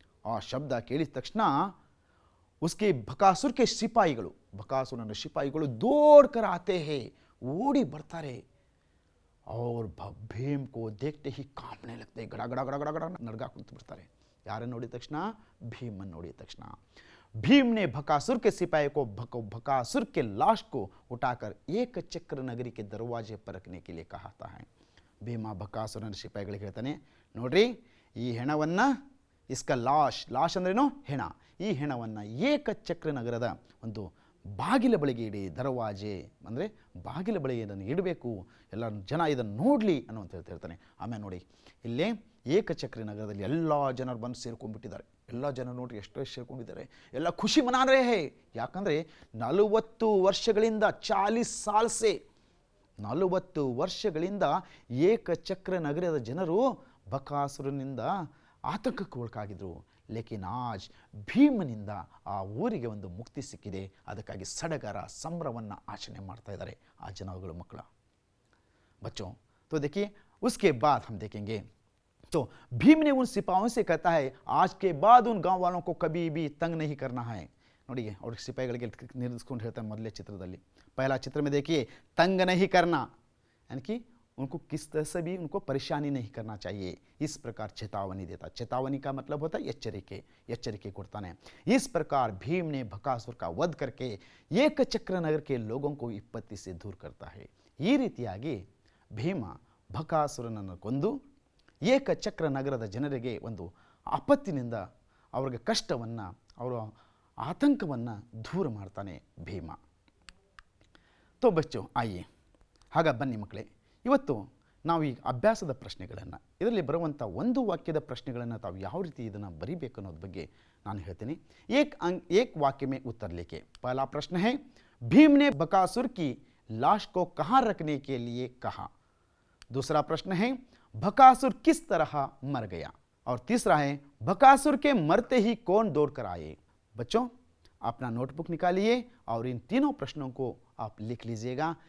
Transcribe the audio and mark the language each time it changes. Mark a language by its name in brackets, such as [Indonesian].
[Kannada] ಆ ಶಬ್ದ ಕೇಳಿದ ತಕ್ಷಣ [Hindi] उसके बकासुर के [Kannada] ಬಕಾಸುರನ ಸಿಪಾಯಿಗಳು [Hindi] ದೋಡ್ಕರ ಆತೆ ಹೇ, [Kannada] ಓಡಿ ಬರ್ತಾರೆ. [Hindi] और ಭೀಮ್ ಕೋ ದೇಖ್ತೆ ಹಿ ಕಾಂಪನೆ ಲಗ್ತೆ, [Kannada] ಗಡ ಗಡ ಗಡ ಗಡ ಗಡ ನಡ್ಗಾ ಕುಂತು ಬಿಡ್ತಾರೆ. ಯಾರನ್ನು ನೋಡಿದ ತಕ್ಷಣ? ಭೀಮನ್ನು ನೋಡಿದ ತಕ್ಷಣ. [Hindi] भीम ने बकासुर के सिपाही को बकासुर के लाश को उठाकर एक चक्र नगरी के दरवाजे पर रखने के लिए कहता है. [Kannada] ಭೀಮ ಬಕಾಸುರನ ಸಿಪಾಯಿಗಳಿಗೆ ಹೇಳ್ತಾನೆ, ನೋಡ್ರಿ ಈ ಹೆಣವನ್ನು, [Hindi] ಇಸ್ಕ ಲಾಶ್ [Kannada] ಅಂದ್ರೇನು? ಹೆಣ. ಈ ಹೆಣವನ್ನು ಏಕಚಕ್ರ ನಗರದ ಒಂದು ಬಾಗಿಲ ಬಳಿಗೆ ಇಡಿ. ದರವಾಜೆ ಅಂದರೆ ಬಾಗಿಲ ಬಳಿಗೆ ಇದನ್ನು ಇಡಬೇಕು, ಎಲ್ಲ ಜನ ಇದನ್ನು ನೋಡಲಿ ಅನ್ನುವಂತ ಹೇಳ್ತಾನೆ. ಆಮೇಲೆ ನೋಡಿ ಇಲ್ಲೇ ಏಕಚಕ್ರ ನಗರದಲ್ಲಿ ಎಲ್ಲ ಜನರು ಬಂದು ಸೇರ್ಕೊಂಡ್ಬಿಟ್ಟಿದ್ದಾರೆ. ಎಲ್ಲ ಜನರು ನೋಡಿ ಎಷ್ಟು ಸೇರ್ಕೊಂಡಿದ್ದಾರೆ, ಎಲ್ಲ [Hindi] ಖುಷಿ ಮನಾರೇ ಹೇ. [Kannada] ಯಾಕಂದರೆ 40 ವರ್ಷಗಳಿಂದ [Hindi] 40 ಸಾಲ್ ಸೆ [Kannada] 40 ವರ್ಷಗಳಿಂದ ಏಕಚಕ್ರ ನಗರದ ಜನರು ಬಕಾಸುರನಿಂದ ಆತಂಕಕ್ಕೆ ಒಳಗಾಗಿದ್ರು. [Hindi] ಲೇಕಿನ್ ಆಜ್ [Kannada] ಭೀಮನಿಂದ ಆ ಊರಿಗೆ ಒಂದು ಮುಕ್ತಿ ಸಿಕ್ಕಿದೆ. ಅದಕ್ಕಾಗಿ ಸಡಗರ ಸಂಭ್ರಮವನ್ನು ಆಚರಣೆ ಮಾಡ್ತಾ ಇದ್ದಾರೆ ಆ ಜನಗಳು ಮಕ್ಕಳ. [Hindi] बच्चों तो देखिए उसके बाद हम देखेंगे तो भीम ने उन सिपाहियों से कहता है आज के बाद उन गांव वालों को कभी भी तंग नहीं करना है. [Kannada] ನೋಡಿ ಅವ್ರ ಸಿಪಾಯಿಗಳಿಗೆ ನಿರ್ದೇಶಿಸ್ಕೊಂಡು ಹೇಳ್ತಾರೆ ಮೊದಲೇ ಚಿತ್ರದಲ್ಲಿ. [Hindi] पहला चित्र में देखिए तंग नहीं करना यानी कि उनको किस तरह से भी उनको परेशानी नहीं करना चाहिए. इस प्रकार चेतावनी देता. चेतावनी का मतलब होता है [Kannada] ಎಚ್ಚರಿಕೆ ಕೊಡ್ತಾನೆ. [Hindi] इस प्रकार भीम ने बकासुर का वध करके ಏಕಚಕ್ರ नगर के लोगों को विपत्ति से दूर करता है. [Kannada] ಈ ರೀತಿಯಾಗಿ ಭೀಮ ಬಕಾಸುರನನ್ನು ಕೊಂದು ಏಕಚಕ್ರ ನಗರದ ಜನರಿಗೆ ಒಂದು ಆಪತ್ತಿನಿಂದ ಅವರಿಗೆ ಕಷ್ಟವನ್ನು ಅವರ ಆತಂಕವನ್ನು ದೂರ ಮಾಡ್ತಾನೆ ಭೀಮ. [Hindi] ತೋ ಬಚ್ಚೋ ಆಯೆ [Kannada] ಹಾಗ ಬನ್ನಿ ಮಕ್ಕಳೇ, ಇವತ್ತು ನಾವು ಈ ಅಭ್ಯಾಸದ ಪ್ರಶ್ನೆಗಳನ್ನು ಇದರಲ್ಲಿ ಬರುವಂಥ ಒಂದು ವಾಕ್ಯದ ಪ್ರಶ್ನೆಗಳನ್ನು ತಾವು ಯಾವ ರೀತಿ ಇದನ್ನು ಬರೀಬೇಕು ಅನ್ನೋದ್ರ ಬಗ್ಗೆ ನಾನು ಹೇಳ್ತೀನಿ. [Hindi] एक वाक्य में उत्तर लिखे. पहला प्रश्न है भीम ने बकासुर की लाश को कहाँ रखने के लिए कहा. दूसरा प्रश्न है बकासुर किस तरह मर गया. और तीसरा है बकासुर के मरते ही कौन दौड़ कर आए. बच्चों अपना नोटबुक निकालिए और इन तीनों प्रश्नों को आप लिख लीजिएगा.